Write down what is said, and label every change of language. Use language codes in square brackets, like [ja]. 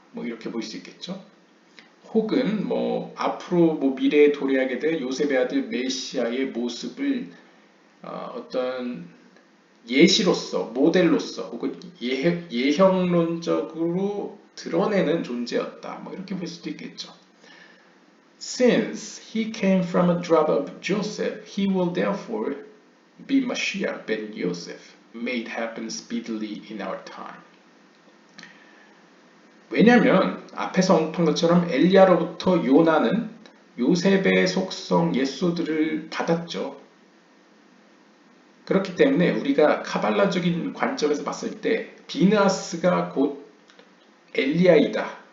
[ko] 뭐 이렇게 볼 수 있겠죠. 혹은 뭐 앞으로 뭐 미래에 도래하게 될 요셉의 아들 메시아의 모습을 어떤 예시로서, 모델로서 혹은 예형론적으로 드러내는 존재였다. 뭐 이렇게 볼 수도 있겠죠. [en] Since he came from a drop of Joseph, he will therefore be Mashiach ben Yosef, made happen speedily in our time. [ko] 왜냐하면 앞에서 언급한 것처럼 엘리야로부터 요나는 요셉의 속성 예소들을 받았죠. 그렇기 때문에 우리가 카발라적인 관점에서 봤을 때 비느하스가 곧 엘리야이다.